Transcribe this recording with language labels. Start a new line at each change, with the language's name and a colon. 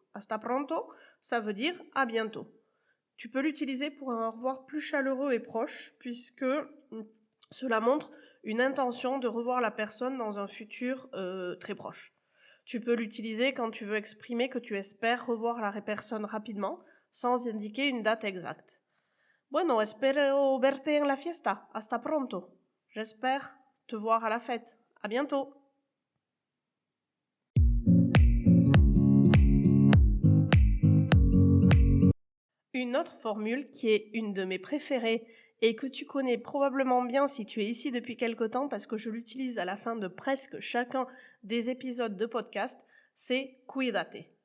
French: Hasta pronto, ça veut dire à bientôt. Tu peux l'utiliser pour un au revoir plus chaleureux et proche, puisque cela montre une intention de revoir la personne dans un futur très proche. Tu peux l'utiliser quand tu veux exprimer que tu espères revoir la personne rapidement, sans indiquer une date exacte.
Spanish: Bueno, espero verte en la fiesta. Hasta pronto.
French: J'espère te voir à la fête. À bientôt. Une autre formule qui est une de mes préférées et que tu connais probablement bien si tu es ici depuis quelque temps parce que je l'utilise à la fin de presque chacun des épisodes de podcast, c'est cuídate.